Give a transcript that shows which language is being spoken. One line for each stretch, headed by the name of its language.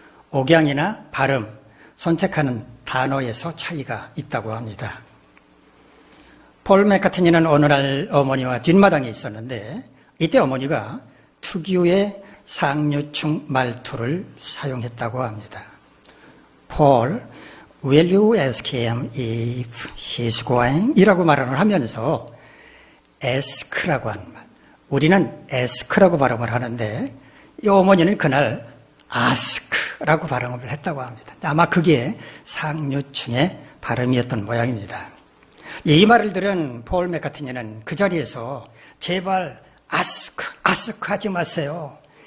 Korean: 억양이나 발음, 선택하는 단어에서 차이가 있다고 합니다. 폴 맥카트니는 어느 날 어머니와 뒷마당에 있었는데 이때 어머니가 특유의 상류층 말투를 사용했다고 합니다.
English: Paul, will you ask him if he's going?
Korean: 이라고 말을 하면서 ask라고 하는 말, 우리는 ask라고 발음을 하는데 이 어머니는 그날 ask라고 발음을 했다고 합니다. 아마 그게 상류층의 발음이었던 모양입니다. 이 말을 들은 폴 맥카트니는 그 자리에서 제발 ask 하지 마세요.